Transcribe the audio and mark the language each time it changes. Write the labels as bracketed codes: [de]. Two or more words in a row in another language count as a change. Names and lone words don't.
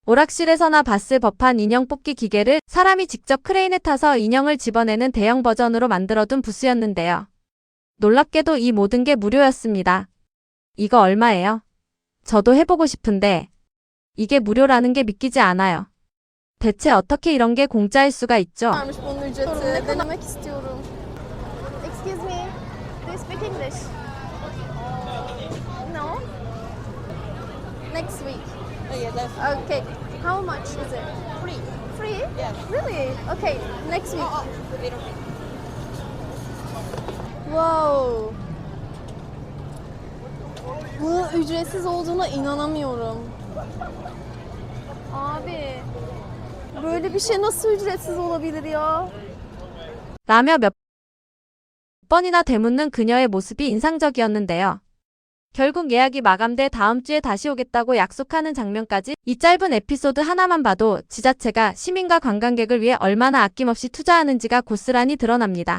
[ko] 오락실에서나 봤을 법한 인형 뽑기 기계를 사람이 직접 크레인에 타서 인형을 집어내는 대형 버전으로 만들어둔 부스였는데요. 놀랍게도 이 모든 게 무료였습니다. 이거 얼마예요? 저도 해보고 싶은데 이게 무료라는 게 믿기지 않아요. 대체 어떻게 이런 게 공짜일 수가 있죠? [tr] Varmış bunun ücreti. Denemek istiyorum. [en] Excuse me. Do you speak English? No. Next week. Okay. How much is it? Free. Free? Yeah. Really? Okay. Next week. Wow. [tr] Bu ücretsiz olduğuna inanamıyorum. Abi. Böyle bir şey nasıl ücretsiz olabilir ya? [ko] 라며 몇 번이나 되묻는 그녀의 모습이 인상적이었는데요. 결국 예약이 마감돼 다음 주에 다시 오겠다고 약속하는 장면까지 이 짧은 에피소드 하나만 봐도 지자체가 시민과 관광객을 위해 얼마나 아낌없이 투자하는지가 고스란히 드러납니다.